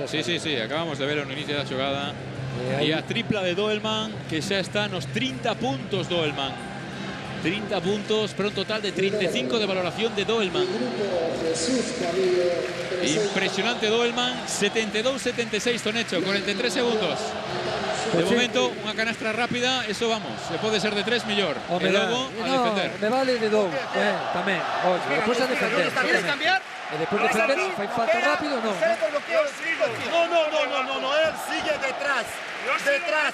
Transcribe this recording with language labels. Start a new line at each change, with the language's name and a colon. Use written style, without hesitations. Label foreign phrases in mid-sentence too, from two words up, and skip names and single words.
Galician: Sí, acabamos de ver no inicio da xogada. aí- E a tripla de Doelman, que xa está nos 30 puntos Doelman. 30 puntos para un total de 35 de valoración de Doelman. Impresionante Doelman, 72-76 son hecho, 43 segundos.
Spanish: De momento, una canastra rápida, eso vamos, se puede ser de 3 mejor. Y luego a defender. Me vale de 2, también. Oye, después a defender. ¿Quieres cambiar? Después de defender,
Galician: ¿fai falta
Spanish: rápido o no? No, él sigue detrás. Detrás.